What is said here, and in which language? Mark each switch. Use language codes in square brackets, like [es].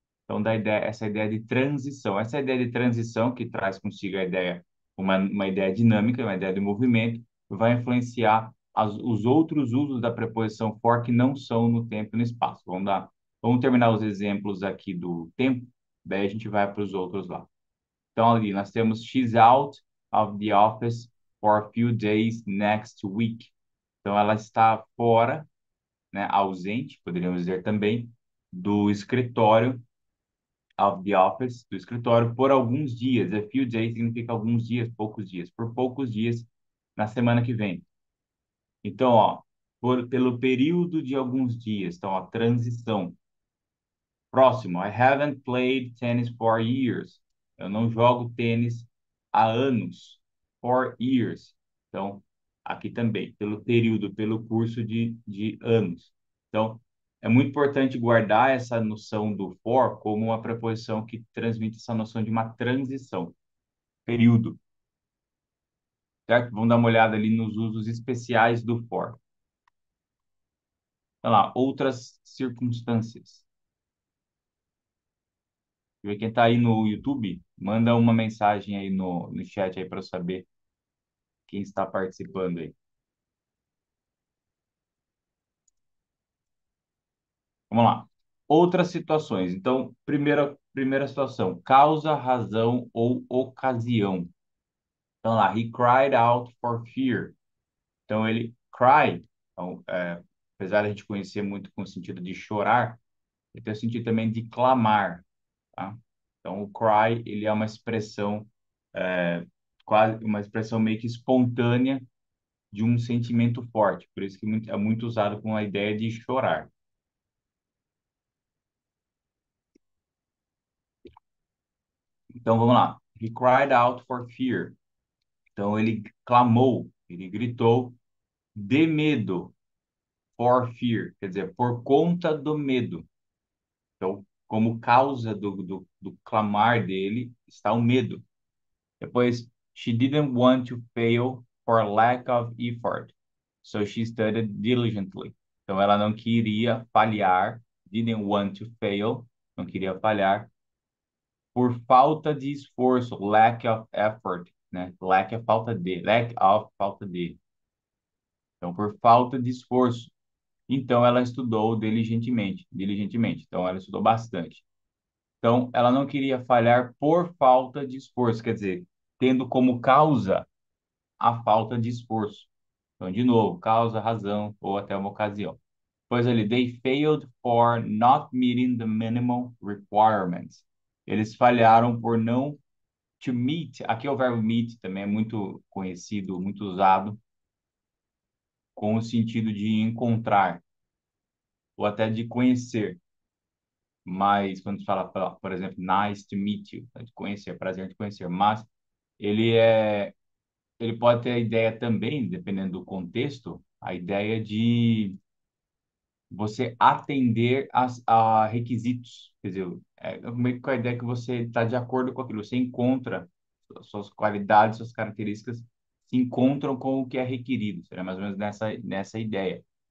[pt] Então, essa ideia de transição. Essa ideia de transição, que traz consigo a ideia, uma ideia dinâmica, uma ideia de movimento, vai influenciar os outros usos da preposição for que não são no tempo e no espaço. Vamos terminar os exemplos aqui do tempo, daí a gente vai para os outros lá. Então, ali nós temos [en] she's out of the office for a few days next week. [pt] Então, ela está fora, né, ausente, poderíamos dizer também, do escritório [en] of the office, [pt] do escritório, por alguns dias. [en] A few days [pt] significa alguns dias, poucos dias. Por poucos dias na semana que vem. Então, ó, pelo período de alguns dias. Então, ó, transição. Próximo. [en] I haven't played tennis for years. [pt] Eu não jogo tênis há anos. [en] For years. [pt] Então, aqui também, pelo período, pelo curso de anos. Então, é muito importante guardar essa noção do for como uma preposição que transmite essa noção de uma transição, período, certo? Vamos dar uma olhada ali nos usos especiais do for. Olha lá, outras circunstâncias. E quem está aí no YouTube, manda uma mensagem aí no chat aí para eu saber quem está participando aí. Vamos lá. Outras situações. Então, primeira situação, causa, razão ou ocasião. [en] Então lá, he cried out for fear. [pt] Então ele cry, então, apesar de a gente conhecer muito com o sentido de chorar, ele tem o sentido também de clamar, tá? Então o cry, ele é uma expressão quase uma expressão meio que espontânea de um sentimento forte, por isso que é muito usado com a ideia de chorar. Então vamos lá. [en] He cried out for fear. [pt] Então ele clamou, ele gritou de medo, [en] for fear, [pt] quer dizer, por conta do medo. Então, como causa do clamar dele está o medo. [en] Depois, she didn't want to fail for lack of effort, so she studied diligently. [pt] Então, ela não queria falhar, [en] didn't want to fail, [pt] não queria falhar por falta de esforço, [en] lack of effort, [pt] né? Lack é falta de, [en] lack of [pt] falta de. Então, por falta de esforço. Então, ela estudou diligentemente. Então, ela estudou bastante. Então, ela não queria falhar por falta de esforço, quer dizer, tendo como causa a falta de esforço. Então, de novo, causa, razão ou até uma ocasião. [en] Pois ali, they failed for not meeting the minimum requirements. [pt] Eles falharam por não [en] to meet. [pt] Aqui é o verbo meet, também é muito conhecido, muito usado, com o sentido de encontrar ou até de conhecer. Mas quando se fala, por exemplo, [en] nice to meet you, [pt] é de conhecer, prazer de conhecer, mas ele é, ele pode ter a ideia também, dependendo do contexto, a ideia de você atender a requisitos, quer dizer, meio que com a ideia que você está de acordo com aquilo, você encontra suas qualidades, suas características se encontram com o que é requerido, seria mais ou menos nessa ideia.